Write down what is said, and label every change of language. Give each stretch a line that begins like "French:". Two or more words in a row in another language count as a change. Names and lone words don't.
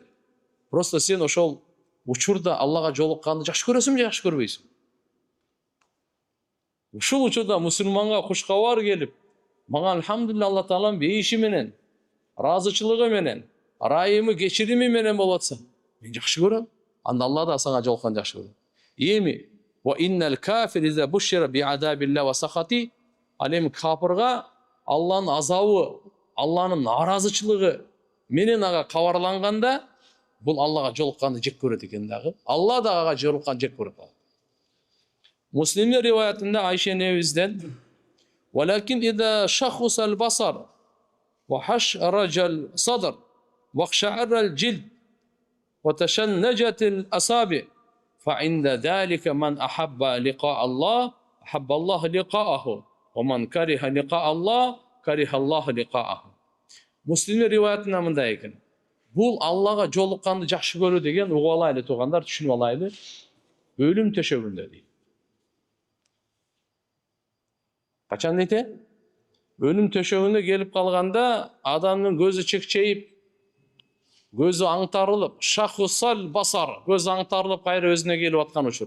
Kyrgyz: Просто сен ошол учурда Аллага жолукканды жакшы көрөсүңбү, жакшы көрбөйсүң? Ушул учурда мусулманга кушкабар келип, мага алхамдулилла Алла Тааланын бейиши менен, разычылыгы менен, райымы, кечирими менен болуп атса, мен жакшы көрөм. Анда Алла да сага жолукканды жакшы көрөт.
Arabic: Эми وإن الكافر إذا بشر بعذاب الله وسخطه,
Kyrgyz: ал эми капырга Алланын азабы, Алланын наразычылыгы менен ага кабарланганда, бул Аллага жолукканды жек көрөт экен дагы. Алла да ага жолукканды жек көрөт. Муслимдин риваятында Айша энебизден:
Arabic: "ولكن إذا شخص البصر وحشرج الصدر واقشعر الجلد وتشنجت الأصابع فعند ذلك من أحب لقاء الله أحب الله لقاءه ومن كره لقاء الله كره الله لقاءه."
Kyrgyz: Муслимдин риваятында мындай экен. Бул Аллага жолукканды жакшы көрүү деген, угуп алайлы туугандар, түшүнүп алайлы. Өлүм төшөгүндө дейт. Качан дейт? Өлүм төшөгүндө келип калганда, адамдын көзү чекчейип, көзү аңтарылып,
Arabic: شخص البصر,
Kyrgyz: көзү аңтарылып кайра өзүнө келип аткан учур.